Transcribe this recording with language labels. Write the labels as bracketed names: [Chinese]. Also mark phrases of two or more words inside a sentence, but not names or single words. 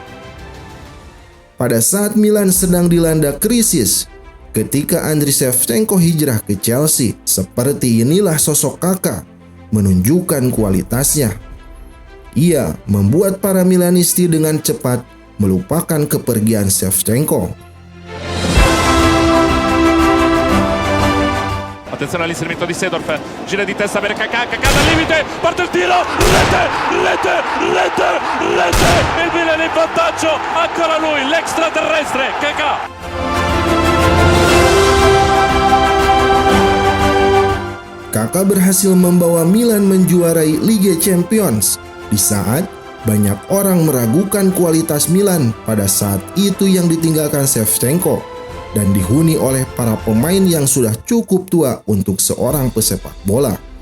[Indonesian] Pada saat Milan sedang dilanda krisis, ketika Andriy Shevchenko hijrah ke Chelsea, seperti inilah sosok Kakak menunjukkan kualitasnya. Ia membuat para Milanisti dengan cepat melupakan kepergian Shevchenko. [Italian] Attenzione all'inserimento di Seedorf, gira di testa per Kakà, Kakà dal limite, parte il tiro, rete, il Milan in vantaggio, ancora lui, l'extraterrestre, Kakà. [Indonesian] Kakak berhasil membawa Milan menjuarai Liga Champions di saat banyak orang meragukan kualitas Milan pada saat itu yang ditinggalkan Shevchenko dan dihuni oleh para pemain yang sudah cukup tua untuk seorang pesepak bola.